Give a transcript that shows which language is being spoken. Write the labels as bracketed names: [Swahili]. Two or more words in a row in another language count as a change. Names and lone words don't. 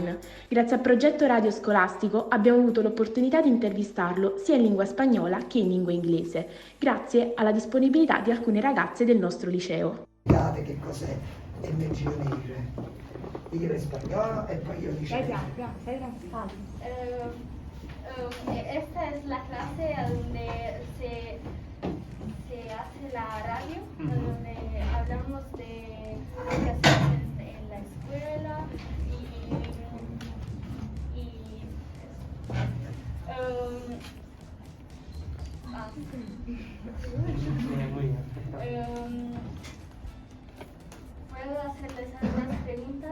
[Italian] Grazie al progetto radio scolastico abbiamo avuto l'opportunità di intervistarlo sia in lingua spagnola che in lingua inglese, grazie alla disponibilità di alcune ragazze del nostro liceo. Che cos'è MGonAir? Io in spagnolo e poi io dicevo. [Spanish] Esta es la clase donde se hace la radio, donde hablamos de aplicaciones en la escuela ¿Puedo hacerles algunas preguntas?